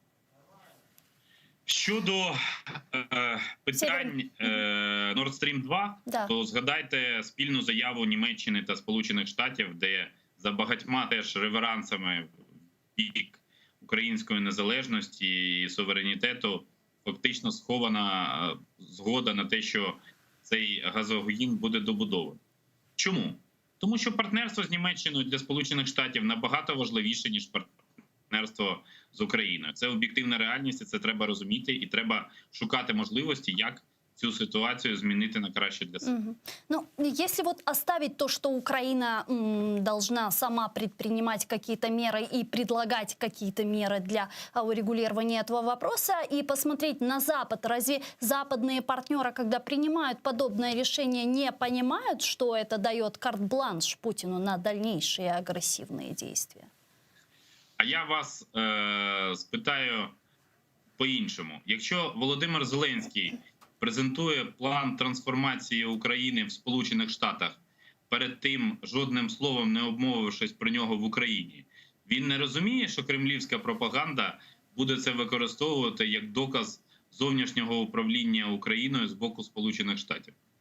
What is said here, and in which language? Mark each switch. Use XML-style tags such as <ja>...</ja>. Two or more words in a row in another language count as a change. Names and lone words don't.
<uk>Щодо питань Nord Stream 2, то згадайте спільну заяву Німеччини та Сполучених Штатів, де за багатьма теж реверансами в бік української незалежності і суверенітету фактично схована згода на те, що цей газогін буде добудований. Чому? Тому що партнерство з Німеччиною для Сполучених Штатів набагато важливіше, ніж партнерство з Україною. Це об'єктивна реальність, і це треба розуміти, і треба шукати можливості, як цю</uk> <ru>ситуацию изменить</ru> <uk>на краще для себя.</uk> <ru>Ну, если вот оставить то, что Украина должна сама предпринимать какие-то меры и предлагать какие-то меры для урегулирования этого вопроса, и посмотреть на Запад, разве западные партнеры, когда принимают подобное решение, не понимают, что это дает карт-бланш Путину на дальнейшие агрессивные действия?</ru> <uk>А я вас спитаю по-іншому. Якщо Володимир Зеленський презентує план трансформації України в Сполучених Штатах, перед тим жодним словом не обмовившись про нього в Україні, він не розуміє, що кремлівська пропаганда буде це використовувати як доказ зовнішнього управління Україною з боку Сполучених Штатів?</uk>